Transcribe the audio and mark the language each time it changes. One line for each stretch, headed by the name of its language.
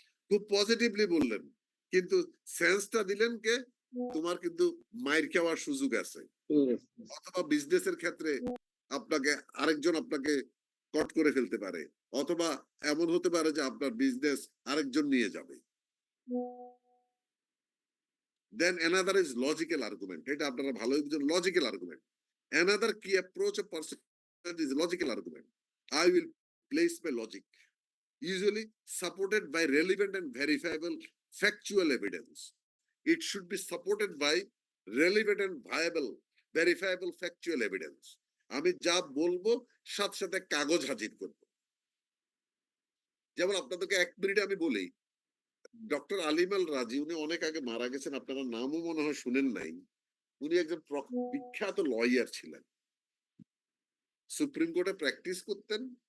Bangla: খুব পজিটিভলি বললেন, কিন্তু সেন্সটা দিলেন কে? তোমার কিন্তু মাইর খাওয়ার সুযোগ আছে, অথবা বিজনেসের ক্ষেত্রে আপনাকে আরেকজন আপনাকে কট করে ফেলতে পারে, অথবা এমন হতে পারে যে আপনার বিজনেস আরেকজন নিয়ে যাবে।
English: Then another is logical argument.
Bangla: এটা আপনারা ভালোই বুঝেন, logical argument.
English: Another key approach of person is logical argument. I will place my logic, usually supported by relevant and verifiable factual evidence. It should be supported by relevant and viable, verifiable factual evidence.
Bangla: আমি যা বলবো সাথে সাথে কাগজ হাজির করব। যেমন আপনাদেরকে 1 মিনিটে আমি বলি, ডক্টর আলিম আল রাজি, উনি অনেক আগে মারা গেছেন, আপনারা নামও মনে হয় শুনেন নাই। উনি একজন বিখ্যাত লয়ার ছিলেন, সুপ্রিম কোর্টে প্র্যাকটিস করতেন।